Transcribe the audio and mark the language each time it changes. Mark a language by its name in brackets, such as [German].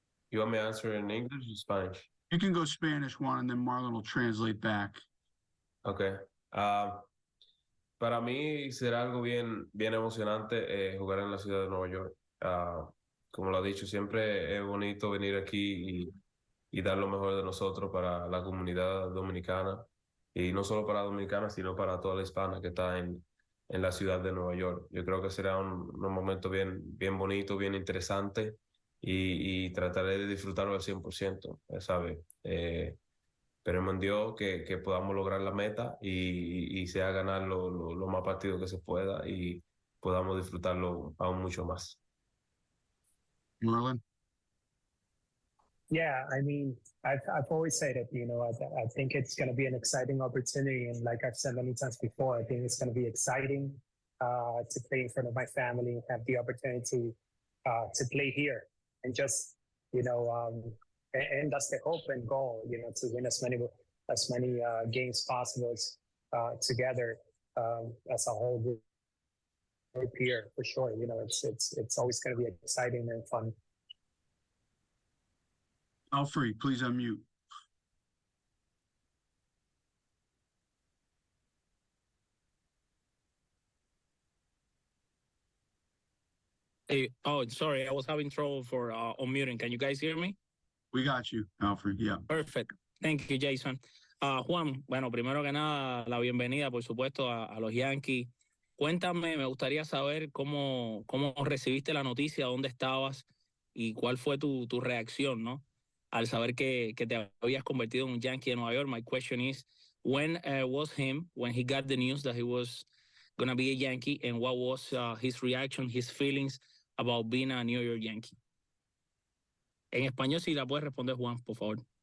[English] You want me to answer in English or Spanish? You can go Spanish, Juan, and then Marlon will translate back. Okay. [Spanish] Para mí será algo bien emocionante jugar en la ciudad de Nueva York. Como lo ha dicho, siempre es bonito venir aquí y dar lo mejor de nosotros para la comunidad dominicana, y no solo para dominicanos, sino para toda la hispana que está en la ciudad de Nueva York. Yo creo que será un momento bien bonito, bien interesante, y trataré de disfrutarlo al 100%, ¿sabes? Esperemos en Dios que podamos lograr la meta y sea ganar lo más partidos que se pueda y podamos disfrutarlo aún mucho más. [English] Merlin? Yeah, I mean, I've always said it, I think it's going to be an exciting opportunity. And like I've said many times before, I think it's going to be exciting to play in front of my family, have the opportunity to play here and just, and that's the hope and goal, to win as many games possible together as a whole group here, for sure. It's always going to be exciting and fun. Alfred, please unmute. Hey, sorry, I was having trouble for unmuting. Can you guys hear me? We got you, Alfred. Yeah. Perfect. Thank you, Jason. [Spanish] Juan, bueno, primero que nada, la bienvenida, por supuesto, a los Yankees. Cuéntame, me gustaría saber cómo recibiste la noticia, dónde estabas y cuál fue tu reacción, ¿no? Al saber que te habías convertido en un Yankee de Nueva York. [English] My question is, when was him, when he got the news that he was going to be a Yankee, and what was his reaction, his feelings about being a New York Yankee? [Spanish] En español, si la puedes responder, Juan, por favor.